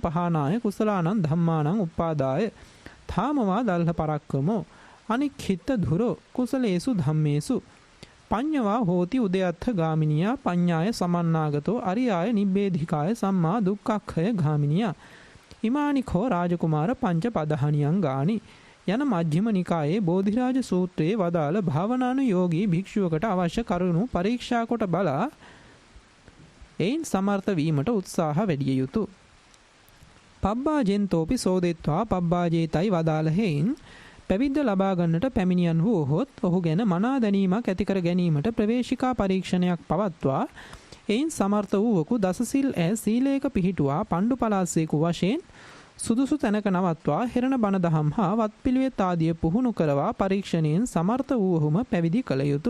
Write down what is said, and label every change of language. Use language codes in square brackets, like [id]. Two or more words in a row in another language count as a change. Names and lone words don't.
[pi] පහනාය කුසලානං ධම්මානං උපාදාය ථාමවා දල්හ පරක්කමෝ අනික්ඛිත ධුරෝ කුසලේසු ධම්මේසු පඤ්ඤවා හෝති උදයත්ථ ගාමිනියා පඤ්ඤාය සමන්නාගතෝ අරියාය නිබ්බේධිකාය සම්මා දුක්ඛක්ඛය ගාමිනියා ඉමානිකෝ රාජකුමාර පංච පදහනියං ගානි [si] යන මජ්ක්‍ධිම නිකායේ බෝධිරාජ සූත්‍රයේ වදාළ භාවනානුයෝගී භික්ෂුවකට අවශ්‍ය කරුණු පරීක්ෂා කොට බලා එයින් සමර්ථ වීමට උත්සාහ වැඩිය යුතුය. [pi] පබ්බාජෙන්තෝපි සෝදෙත්වා පබ්බාජේතයි [si] වදාළ හේයින් පැවිද්ද ලබා ගන්නට පැමිණියන් වූහොත් ඔහු ගැන මනා දැනීමක් ඇති කර ගැනීමට ප්‍රවේශිකා පරීක්ෂණයක් පවත්වා එයින් සමර්ථ වූවකු දසසිල් ඇ සීලයක පිහිටුවා පණ්ඩු පලාසේකු වශයෙන් සුදුසු තැනක නවත්වා හෙරණ බණ දහම් හා වත්පිළිවෙත් ආදිය පුහුණු කරවා පරීක්ෂණයෙන් සමර්ථ වූවහුම පැවිදි කළ යුතු.